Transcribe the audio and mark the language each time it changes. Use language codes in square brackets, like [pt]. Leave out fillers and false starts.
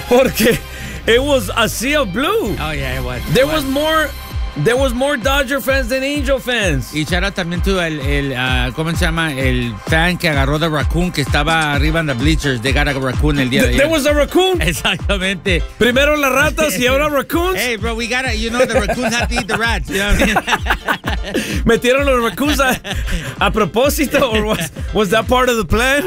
[en] Porque it was a sea of blue. Oh, yeah, it was. There was more Dodger fans than Angel fans. [es] Y [en] shout out [es] también to ¿cómo se llama? El fan que agarró [en] the raccoon [es] que estaba arriba en [en] the bleachers. They got a raccoon [es] el día de ayer. [en] There was a raccoon? [es] Exactamente. Primero las ratas y ahora raccoons. [en] Hey, bro, we got to, you know, the raccoons have to eat the rats. You know what I mean? [es] Metieron los raccoons a propósito, [en] or was that part of the plan?